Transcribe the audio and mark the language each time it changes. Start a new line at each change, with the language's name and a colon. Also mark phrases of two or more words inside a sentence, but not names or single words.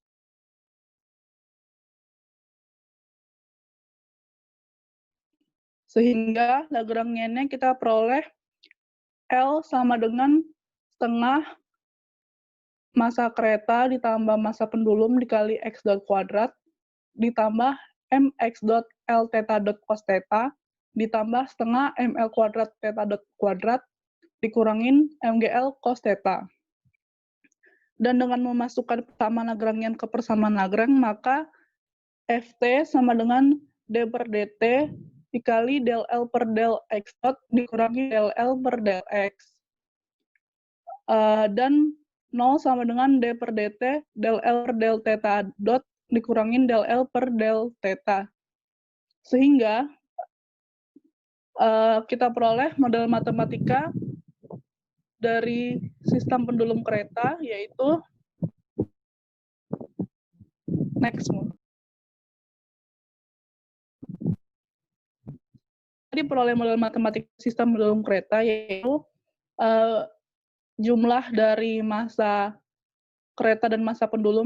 Indonesian: Sehingga Lagrangian-nya kita peroleh L sama dengan setengah massa kereta ditambah massa pendulum dikali X dot kuadrat ditambah mx dot L theta dot cos theta ditambah setengah ml kuadrat theta dot kuadrat dikurangin mgl cos theta. Dan dengan memasukkan persamaan Lagrangian ke persamaan Lagrange, maka Ft sama dengan d per dt dikali del L per del X dot dikurangi del L per del X. Dan 0 sama dengan d per dt del L per del theta dot dikurangin del L per del theta. Sehingga kita peroleh model matematika dari sistem pendulum kereta, yaitu next. Jadi peroleh model matematika sistem pendulum kereta, yaitu jumlah dari massa kereta dan massa pendulum